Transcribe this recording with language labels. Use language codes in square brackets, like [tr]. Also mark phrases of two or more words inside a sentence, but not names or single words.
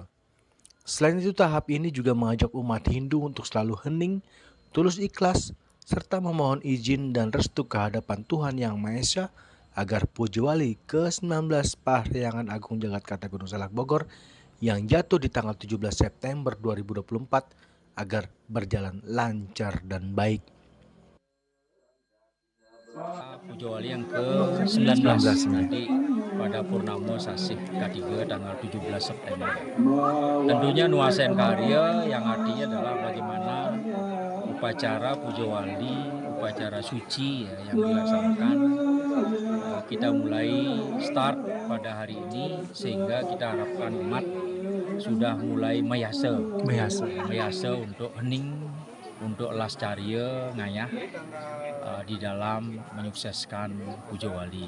[id] Selain itu, tahap ini juga mengajak umat Hindu untuk selalu hening, tulus ikhlas, serta memohon izin dan restu kehadapan Tuhan Yang Maha Esa agar Puja Wali ke-19 Parahyangan Agung Jagatkarta Gunung Salak Bogor yang jatuh di tanggal 17 September 2024 agar berjalan lancar dan baik. Puja Wali yang ke-19 nanti pada Purnama Sasih K3 tanggal 17 September. Tentunya Nuasan Karya yang artinya adalah bagaimana upacara Puja Wali, upacara suci ya, yang dilaksanakan. Kita mulai start pada hari ini sehingga kita harapkan umat sudah mulai mayasa untuk hening, untuk las carya ngayah di dalam menyukseskan Puja Wali.